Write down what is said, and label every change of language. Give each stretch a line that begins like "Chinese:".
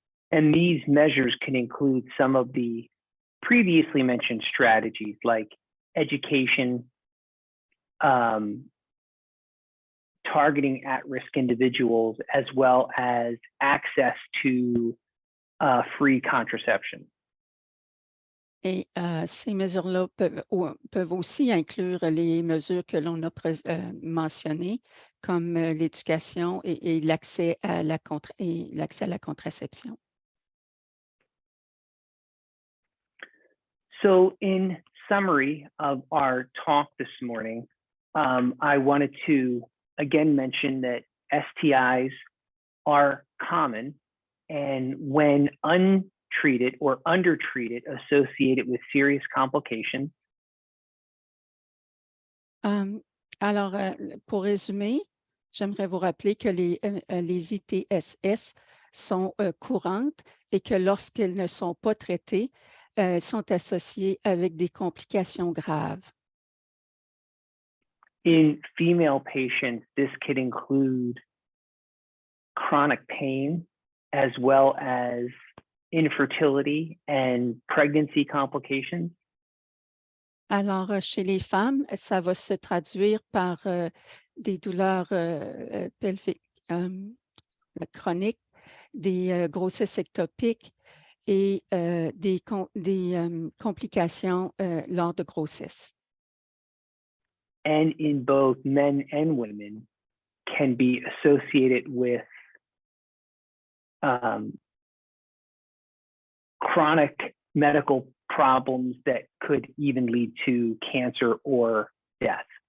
English: And these measures can include some of the previously mentioned strategies like education, targeting at-risk individuals, as well as access to free contraception.
French: Et ces mesures-là peuvent aussi inclure les mesures que l'on a mentionnées, comme l'éducation et l'accès à la contraception.
English: So in summary of our talk this morning, I wanted to again mention that STIs are common, and when untreated or undertreated, associated with serious complications.
French: Alors, pour résumer, j'aimerais vous rappeler que les ITSS sont courantes et que lorsqu'elles ne sont pas traitées, elles sont associées avec des complications graves.
English: In female patients, this could include chronic pain, as well as infertility and pregnancy complications.
French: Alors, chez les femmes, ça va se traduire par des douleurs pelviques chroniques, des grossesses ectopiques et des complications lors de grossesse.
English: And in both men and women can be associated with chronic medical problems that could even lead to cancer or death.